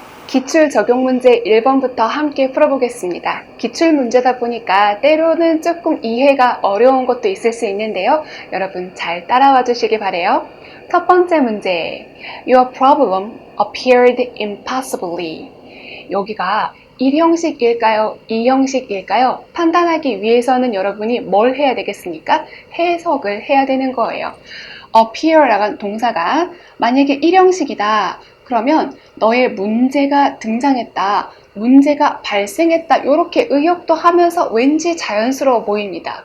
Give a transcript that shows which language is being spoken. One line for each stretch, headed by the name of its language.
Korean: 기출 적용 문제 1번부터 함께 풀어보겠습니다. 기출 문제다 보니까 때로는 조금 이해가 어려운 것도 있을 수 있는데요. 여러분 잘 따라와 주시기 바래요. 첫 번째 문제.
English: Your problem appeared impossibly.
Korean: 여기가 1형식일까요? 2형식일까요? 판단하기 위해서는 여러분이 뭘 해야 되겠습니까? 해석을 해야 되는 거예요. appear라는 동사가 만약에 1형식이다. 그러면 너의 문제가 등장했다, 문제가 발생했다 이렇게 의역도 하면서 왠지 자연스러워 보입니다.